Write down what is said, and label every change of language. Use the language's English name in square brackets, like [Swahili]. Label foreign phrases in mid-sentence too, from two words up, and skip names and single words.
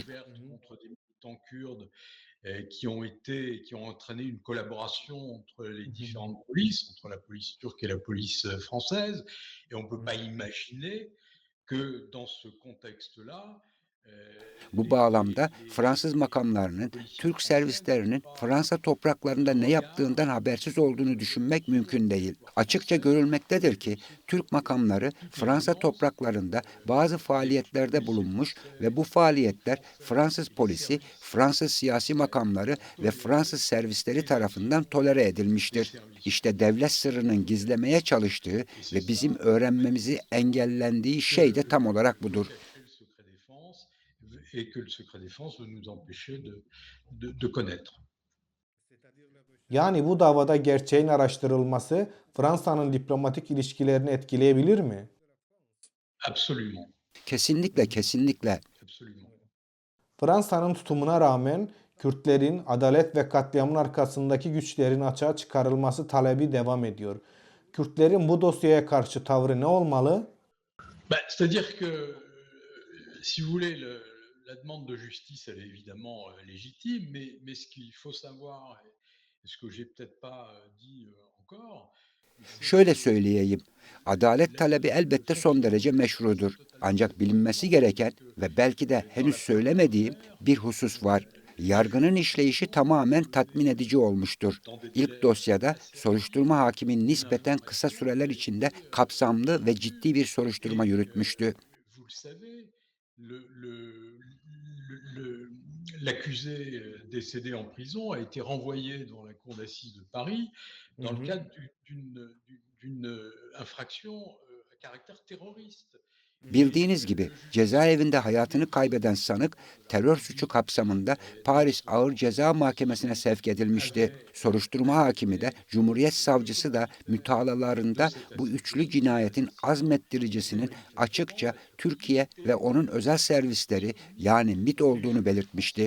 [French] ouvertes contre des militants kurdes qui ont entraîné une collaboration entre les différentes polices, entre la police turque et la police française. Et on ne peut pas imaginer que dans ce contexte-là, [Turkish] Bu bağlamda Fransız [French] les [Turkish] makamlarının [French] policiers [Turkish] Türk [French] français ne [Turkish] servislerinin [French] soient pas [Turkish] Fransa topraklarında [French] de [Turkish] ne [French] regard [Turkish] yaptığından habersiz olduğunu düşünmek [French] sur le [Turkish] mümkün değil. [French] territoire [Turkish] Açıkça [French] français [Turkish] görülmektedir [French] et [Turkish] ki [French] policiers [Turkish] Türk [French] turcs. [Turkish] makamları [French] Toute [Turkish] Fransa [French] évidence, [Turkish] topraklarında bazı [French] les [Turkish] faaliyetlerde [French] policiers [Turkish] bulunmuş ve bu [French] français, les équipes [Turkish] faaliyetler [French] françaises [Turkish] Fransız [French] et les [Turkish] polisi, [French] services [Turkish] Fransız siyasi [French] français [Turkish] makamları [French] ont [Turkish] ve [French] toléré [Turkish] Fransız servisleri [French] les [Turkish] tarafından [French] actions [Turkish] tolere [French] des [Turkish] edilmiştir. [French] services [Turkish] İşte [French] turcs. [Turkish] devlet sırrının gizlemeye çalıştığı [French] Et c'est [Turkish] ve bizim [French] ça, [Turkish] öğrenmemizi [French] manifestement, [Turkish] engellendiği [French] que [Turkish] şey de tam olarak [French] veut [Turkish] budur. [French] cacher le secret défense et que le secret défense veut nous empêcher de connaître. [Turkish] Yani bu davada gerçeğin araştırılması Fransa'nın diplomatik ilişkilerini etkileyebilir mi? [French] Absolument, [Turkish] Kesinlikle, kesinlikle. [French] absolument. [Turkish] Fransa'nın tutumuna rağmen Kürtlerin adalet ve katliamın arkasındaki güçlerin açığa çıkarılması talebi devam ediyor. Kürtlerin bu dosyaya karşı tavrı ne olmalı? [French] Bah, c'est-à-dire que, si vous voulez, la demande de justice, elle est évidemment légitime, mais ce qu'il faut savoir, et ce que j'ai peut-être pas dit encore, c'est [Turkish] Şöyle [French] que [Turkish] söyleyeyim, adalet [French] le [Turkish] talebi elbette son [French] fonctionnement [Turkish] derece [French] de la justice [Turkish] meşrudur. [French] est totalement [Turkish] Ancak bilinmesi [French] indépendant, [Turkish] gereken [French] c'est-à-dire que [Turkish] ve belki de [French] dans [Turkish] henüz [French] l'affaire [Turkish] söylemediğim [French] Cameroner, [Turkish] bir husus var. Yargının [French] la [Turkish] işleyişi [French] justice a [Turkish] tamamen tatmin [French] fonctionné [Turkish] edici olmuştur. [French] dans des [Turkish] İlk [French] délais [Turkish] dosyada [French] assez rapides. [Turkish] soruşturma hakimi nispeten kısa [French] L'information [Turkish] süreler [French] a [Turkish] içinde [French] été [Turkish] kapsamlı ve [French] résolue [Turkish] ciddi bir soruşturma [French] et [Turkish] yürütmüştü. [French] vous le savez, l'accusé décédé en prison a été renvoyé devant la cour d'assises de Paris dans le cadre d'une infraction à caractère terroriste. [Turkish] Bildiğiniz gibi cezaevinde hayatını kaybeden sanık terör suçu kapsamında Paris Ağır Ceza Mahkemesi'ne sevk edilmişti. Soruşturma hakimi de Cumhuriyet Savcısı da mütalalarında bu üçlü cinayetin azmettiricisinin açıkça Türkiye ve onun özel servisleri yani MİT olduğunu belirtmişti.